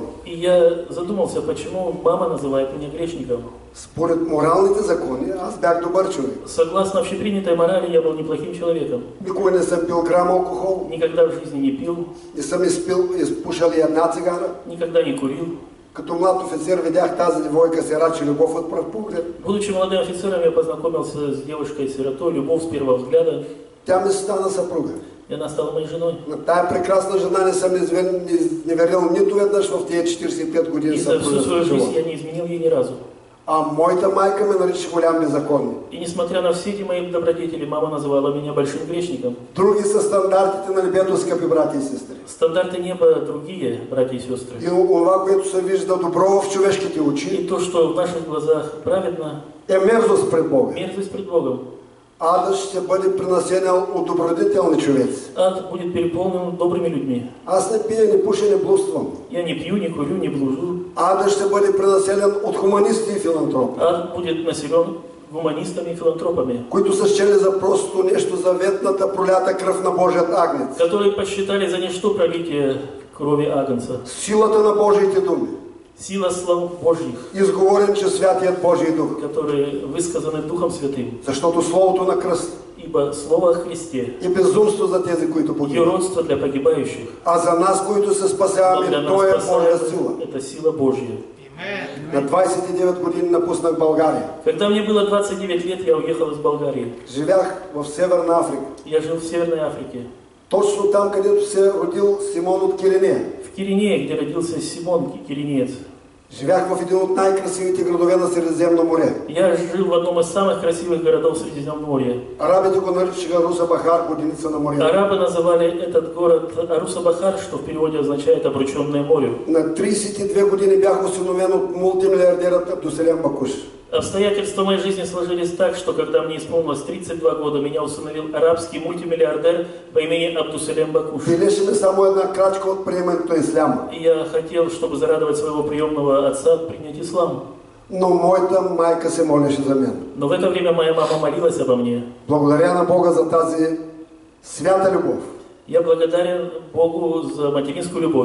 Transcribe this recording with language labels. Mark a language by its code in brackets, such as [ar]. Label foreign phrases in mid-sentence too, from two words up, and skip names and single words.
[ru] И я задумался, почему мама называет меня грешником. [bg] Според моралните закони, аз бях добър човек. [ru] Согласно общепринятой морали, я был неплохим человеком. [bg] Никога не съм пил грам алкохол. [ru] Никогда в жизни не пил. [bg] Не съм изпушал и една цигара. [ru] Никогда не курил. [bg] Като млад офицер видях тази девойка сираче любов от пръв поглед. [ru] Будучи молодым офицером, я познакомился с девушкой-сиротой, любовь с первого взгляда. [bg] Тя ми стана съпруга. [ru] И она стала моей женой. [bg] На тая прекрасна жена не съм не верил нито веднъж в тия 45 години. [ru] И за всю свою жизнь я не изменил ей ни разу. [bg] А моята майка ме нарича голям беззаконник. [ru] И несмотря на все эти мои добродетели, мама называла меня большим грешником. [bg] Други са стандартите на небето, скъпи брати и сестри. [ru] Стандарты неба другие, братья и сестры. [bg] И това, което се вижда добро в човешките очи, [ru] И то, что в наших глазах праведно, [bg] е мерзост пред Бога. [ru] мерзость пред Богом. [bg] Адът ще бъде пренасенен от добродетелни човеци. [ru] Ад будет переполнен добрыми людьми. [bg] Аз не пия, не пуша, не блудствам. [ru] Я не пью, не курю, не блужу. [bg] Адът ще бъде пренаселен от хуманисти и филантропи, [ru] Ад будет населен гуманистами и филантропами, [bg] които са счели за просто нещо заветната пролята кръв на Божият агнец. [ru] которые посчитали за ничто пролитие крови Агнца. [bg] Силата на Божиите думи, [ru] Сила слав Божьих, [bg] изговорен чрез Святият Божий Дух. [ru] которые высказаны Духом Святым. [bg] Защото Словото на кръст [ru] Ибо Слово о Христе [bg] е безумство за тези, които [ru] и [bg] погибват. [ru] уродство для погибающих, [bg] А за нас, които се [ru] но [bg] спасяваме, [ru] для нас [bg] то е Божия [ru] спасаемых [bg] сила. [ru] это сила Божья. [bg] На 29 години напуснах България. [ru] Когда мне было 29 лет, я уехал из Болгарии. [bg] Живях в Северна Африка. [ru] Я жил в Северной Африке, [bg] Точно там, където се родил Симон от Киринея. [ru] в Киринее, где родился Симон Киринеец. [bg] Живях в един от най-красивите градове на Средиземно море. [ru] Я жил в одном из самых красивых городов Средиземноморья. [bg] Арабите го наричаха Руса Бахар, годиница на морето. [ru] Арабы называли этот город Аруса-Бахар, что в переводе означает «обрученное морю». [bg] На 32 години бях осиновен от мултимилиардерът Абдуселем Бакуш. [ru] Обстоятельства моей жизни сложились так, что когда мне исполнилось 32 года, меня усыновил арабский мультимиллиардер по имени Абдуселем Бакуш. [bg] Билеше ми само една крачка от приемането исляма. [ru] И я хотел, чтобы зарадовать своего приемного отца, принять ислам. [bg] Но моята майка се молеше за мен. [ru] Но в это время моя мама молилась обо мне. [bg] Благодаря на Бога за тази свята любов. [ru] Я благодарен Богу за материнскую любовь,